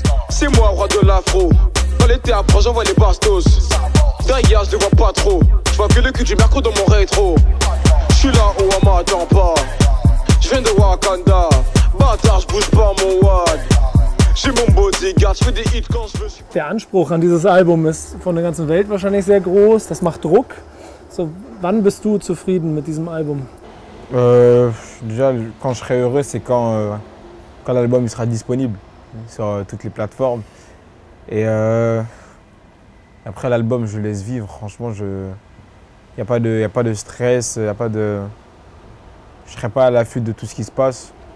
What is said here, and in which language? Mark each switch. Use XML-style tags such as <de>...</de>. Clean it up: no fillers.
<fr>C'est moi, roi de l'afro. Dans l'été après, j'envoie les bastos. Derrière, je les vois pas trop. Je vois que le cul du merco dans mon rétro. Je suis là où on m'attend pas. Je viens de Wakanda. Bâtard, je bouge pas mon wad. J'ai mon bodyguard, je fais des hits quand je veux.</fr> <de>Der Anspruch an dieses Album ist von der ganzen Welt wahrscheinlich sehr groß. Das macht Druck. So, wann bist du zufrieden mit diesem Album?</de> <fr>Déjà, quand je serai heureux, c'est quand l'album il sera disponible sur toutes les plateformes. Et après l'album, je laisse vivre. Franchement, il n'y a pas de stress, je ne serai pas à l'affût de tout ce qui se passe.</fr>